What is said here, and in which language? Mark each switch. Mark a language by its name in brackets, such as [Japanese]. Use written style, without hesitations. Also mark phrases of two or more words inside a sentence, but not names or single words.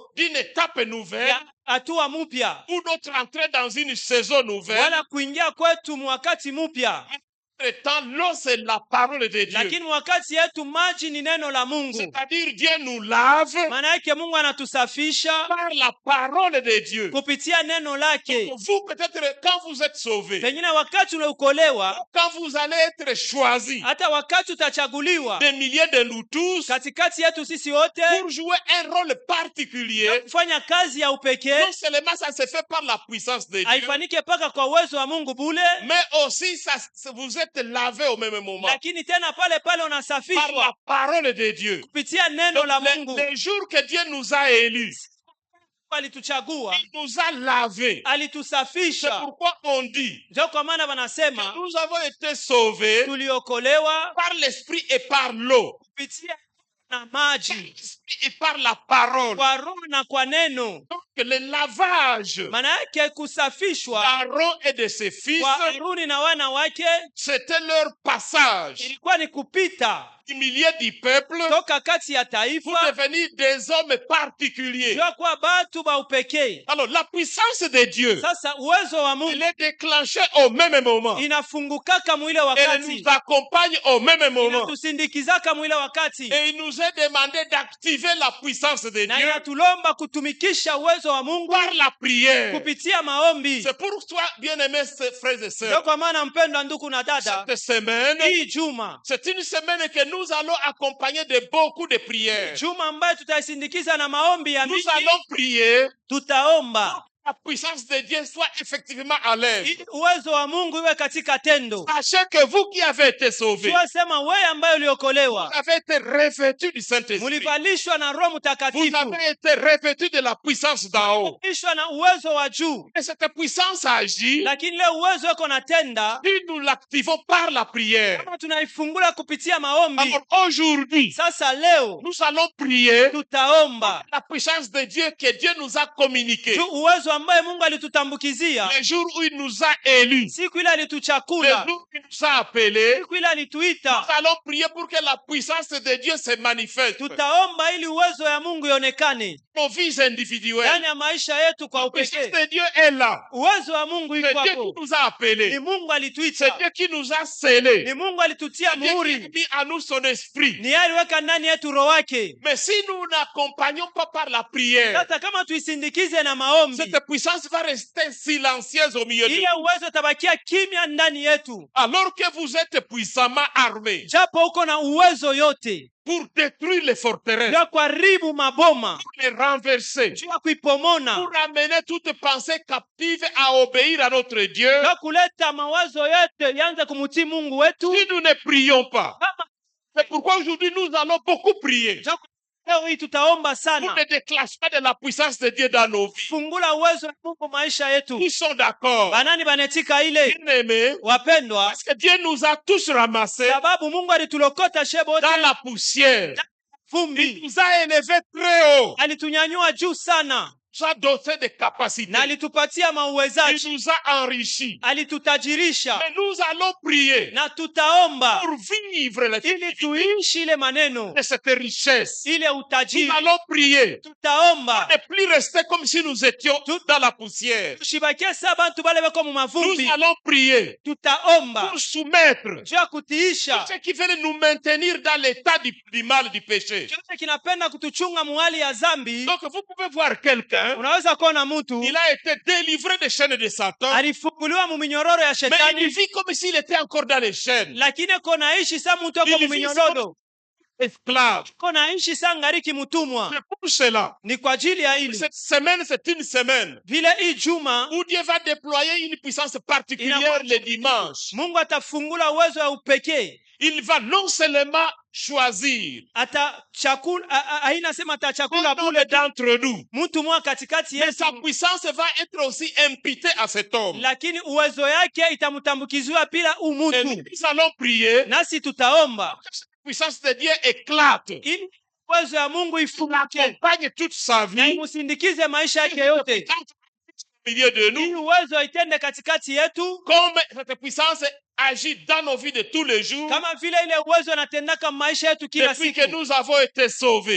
[French] d'une étape nouvelle [Swahili] ya hatua mupya [French] ou notre entrée dans une saison nouvelle. [Swahili] wala kuingia kwetu mwakati mupya, [French] Notre temps, l'eau, c'est la parole de Dieu. [Swahili] lakini wakati yetu maji ni neno la Mungu. [French] C'est-à-dire, Dieu nous lave [Swahili] Maana yake Mungu anatusafisha [French] par la parole de Dieu. [Swahili] kupitia neno lake. [French] Vous, peut-être, quand vous êtes sauvés, [Swahili] Pengine wakati unaokolewa, [French] quand vous allez être choisis, [Swahili] hata wakati utachaguliwa [French] des milliers de nous tous, [Swahili] katikati yetu sisi wote [French] pour jouer un rôle particulier, [Swahili] kufanya kazi ya upekee, [French] non seulement ça se fait par la puissance de Dieu, [Swahili] haifanike paka kwa uwezo wa Mungu bule, [French] mais aussi vous êtes lavé au même moment [Swahili] lakini tena pale pale [French] par la [Swahili] unasafishwa [French] parole de Dieu. [Swahili] kupitia neno [French] Donc, [Swahili] la Mungu. [French] les jours que Dieu nous a élus, [Swahili] Alituchagua, [French] il nous a lavés. C'est [Swahili] alitusafisha. [French] pourquoi on dit [Swahili] Ndio kwa maana [French] que [Swahili] wanasema [French] nous avons été sauvés [Swahili] tuliokolewa [French] par l'esprit et par l'eau, [Swahili] kupitia na [French] par [Swahili] maji, [French] l'esprit et par la parole. [Swahili] kwa roho na kwa neno. [French] Donc le lavage [Swahili] Maana yake kusafishwa [French] d'Aaron et de ses fils, [Swahili] kwa Haruni na wana wake [French] c'était leur passage [Swahili] ilikuwa ni kupita [French] du milieu du peuple [Swahili] toka kati ya [French] pour [Swahili] taifa [French] devenir des hommes particuliers. [Swahili] jua kwa batu ba upekee. [French] Alors la puissance de Dieu, [Swahili] Sasa uwezo wa [French] elle [Swahili] Mungu [French] est déclenchée au même moment. [Swahili] inafungukaka mwile [French] Elle [Swahili] wakati, [French] nous accompagne au même moment. [Swahili] inatusindikizaka mwile wakati, [French] Et il nous est demandé d'activer la puissance de [Swahili] na [French] Dieu [Swahili] inatulomba kutumikisha uwezo wa Mungu [French] par la prière. [Swahili] kupitia maombi. [French] C'est pour toi, bien-aimés frères et [Swahili] Ndio [French] sœurs, [Swahili] kwa maana mpendwa ndugu na dada, [French] cette semaine, [Swahili] hii juma [French] c'est une semaine que nous allons accompagner de beaucoup de prières. [Swahili] juma ambayo tutaisindikiza na maombi ya [French] Nous [Swahili] mingi, [French] allons prier [Swahili] tutaomba [French] la puissance de Dieu soit effectivement à l'œuvre. [Swahili] ili uwezo wa Mungu iwe katika tendo. [French] Sachez que vous qui avez été sauvés, [Swahili] Jua sema wewe ambaye [French] vous [Swahili] uliokolewa [French] avez été revêtus du Saint-Esprit. [Swahili] mulivalishwa na Roho [French] Vous [Swahili] Mtakatifu, [French] avez été revêtus de la puissance d'en haut. [Swahili] valishwa na uwezo wa juu, [French] Et cette puissance agit [Swahili] lakini leo uwezo wako natenda [French] si nous l'activons par la prière. [Swahili] kama tunaifungula kupitia maombi. [French] Alors aujourd'hui, [Swahili] Sasa leo [French] nous allons prier [Swahili] tutaomba [French] la puissance de Dieu que Dieu nous a communiquée. [Swahili] juu uwezo ambaye Mungu alitutambukizia [French] Le jour où il nous a élus, [Swahili] siku ile [French] le [Swahili] alituchakula, [French] jour où il nous a appelés, [Swahili] siku ile [French] nous [Swahili] alituita. [French] allons prier pour que la puissance de Dieu se manifeste dans [Swahili] Tutaomba ili uwezo ya Mungu ionekane [French] nos vies individuelles. [Swahili] ndani ya maisha yetu kwa [French] La puissance [Swahili] upekee. [French] de Dieu est là. [Swahili] Uwezo wa Mungu [French] C'est [Swahili] iko [French] Dieu qui [Swahili] hapo, [French] nous a appelés. [Swahili] ni Mungu [French] C'est [Swahili] alituita, [French] Dieu qui nous a scellés. [Swahili] ni Mungu alitutia [French] C'est Dieu qui a [Swahili] muhuri, [French] mis en nous son esprit. [Swahili] ni yeye aliweka ndani yetu roho wake. [French] Mais si nous n'accompagnons pas par la prière, [Swahili] Sasa kama tuisindikize na maombi, [French] cette puissance va rester silencieuse au milieu de [Swahili] ile [French] nous. [Swahili] uwezo utabakia kimya ndani yetu, [French] Alors que vous êtes puissamment armés [Swahili] japo uko na uwezo yote [French] pour détruire les forteresses, [Swahili] juu ya kuharibu maboma, [French] pour les renverser, [Swahili] juu ya kuipomona, [French] pour amener toute pensée captive à obéir à notre Dieu. [Swahili] juu ya kuleta mawazo yote yanze kumutii Mungu wetu. [French] Si nous ne prions pas, [Swahili] Kama [French] c'est pourquoi aujourd'hui nous allons beaucoup prier [Swahili] leo hii tutaomba [French] pour [Swahili] sana, [French] le déclenchement de la puissance de Dieu dans nos vies. [Swahili] fungula uwezo wa Mungu maisha yetu. [French] Ils sont d'accord. [Swahili] Banani banetika ile, [French] Bien-aimés, [Swahili] wapendwa, [French] parce que Dieu nous a tous ramassés [Swahili] sababu Mungu alitulokota shebo [French] dans [Swahili] wote [French] la poussière. Il [Swahili] vumbi, [French] nous a élevés très haut. [Swahili] alitunyanyua juu sana [French] Il nous a doté de capacités. [Swahili] na alitupatia [French] Il [Swahili] mauwezaji, [French] nous a enrichis. [Swahili] alitutajirisha, [French] Mais nous allons prier [Swahili] na tutaomba [French] pour vivre [Swahili] ili tuishi ile maneno, [French] de cette richesse. [Swahili] ile [French] Nous [Swahili] utajiri. [French] allons prier [Swahili] Tutaomba [French] ne plus rester comme si nous étions dans la poussière. [Swahili] tushibakie saa bantu bale beko mu [French] Nous [Swahili] mavumbi. [French] allons prier [Swahili] Tutaomba [French] pour soumettre [Swahili] juu ya kutiisha [French] ce qui veut nous maintenir dans l'état du mal, du péché. [Swahili] chote kinapenda kutuchunga muhali ya zambi. [French] Donc vous pouvez voir quelqu'un, [Swahili] Unaweza kuona mtu [French] il a été délivré des chaînes de Satan, [Swahili] alifunguliwa mu minyororo ya [French] mais il [Swahili] shetani, [French] vit comme s'il était encore dans les chaînes. [Swahili] lakini konaishi sa mtu ako mu minyororo, [French] esclave. [Swahili] Konaishi sangariki mtumwa. [French] C'est pour cela. [Swahili] Ni kwa ajili ya hili. [French] Cette semaine, c'est une semaine [Swahili] Vile hii juma [French] où Dieu va déployer une puissance particulière le dimanche. [Swahili] Mungu atafungula uwezo wa upekee. [French] Il va non seulement choisir [Swahili] atachakula [French] bule d'entre nous, [Swahili] mtu mmoja katikati [French] mais [Swahili] yetu, [French] sa puissance va être aussi imputée à cet homme. [Swahili] lakini uwezo yake itamtambukiziwa pila [French] Et nous [Swahili] umutu. [French] allons prier [Swahili] Nasi tutaomba [French] que cette puissance de Dieu éclate, [Swahili] ili uwezo ya Mungu ifunguke [French] accompagne toute sa [Swahili] na [French] vie [Swahili] imusindikize maisha yake yote, [French] au milieu de [Swahili] ili [French] nous, [Swahili] uwezo itende katikati yetu [French] comme cette puissance agit dans nos vies de tous les jours [Swahili] kama vile ile uwezo anatendaka maisha yetu kila [French] depuis [Swahili] siku [French] que nous avons été sauvés.